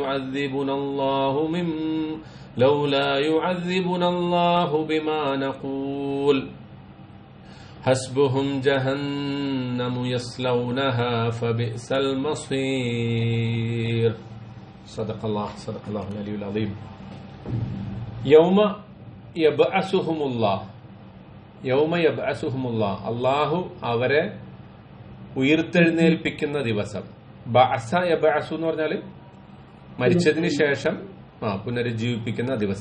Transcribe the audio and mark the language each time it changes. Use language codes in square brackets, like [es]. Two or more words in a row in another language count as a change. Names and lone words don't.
[ar] يعذبنا الله بما نقول حسبهم جهنم يصلونها فبئس المصير. صدق الله العلي العظيم. يوم يبعثهم الله [ml] അല്ലാഹു അവരെ ഉയർത്തെഴുന്നേൽപ്പിക്കുന്ന ദിവസം. [ar] بعث يبعث [ml] എന്ന് പറഞ്ഞാൽ മരിച്ചതിന് ശേഷം പുനരുജ്ജീവിപ്പിക്കുന്ന ദിവസം.